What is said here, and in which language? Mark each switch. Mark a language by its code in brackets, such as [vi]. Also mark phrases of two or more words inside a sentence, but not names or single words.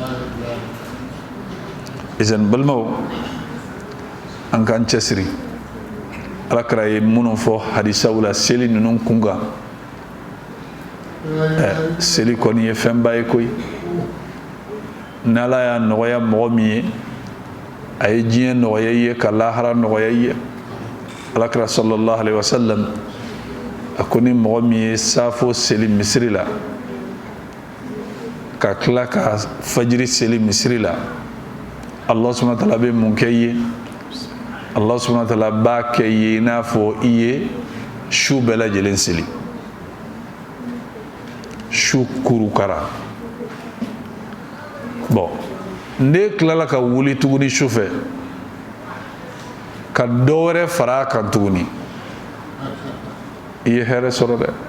[bm] izan balimaw an k'an cɛsiri alakira ye minnu fɔ hadisaw la seli ninnu kun kan seli kɔni ye fɛnba ye koyi n'ala y'a nɔgɔya mɔgɔ min ye a ye diɲɛ nɔgɔya i ye ka lahara nɔgɔya i ye alakira [ar] صلى الله عليه وسلم [bm] a ko ni mɔgɔ min ye safo seli misiri la ka tila ka fajiri seli misiri la [ar] الله سبحانه وتعالى [bm] bɛ mun kɛ i ye [ar] الله سبحانه وتعالى [bm] b'a kɛ i ye i n'a fɔ i ye su bɛɛ lajɛlen seli su kurukara bon ne tilala ka wuli tuguni su fɛ ka dɔ wɛrɛ fara a kan tuguni i ye hɛrɛ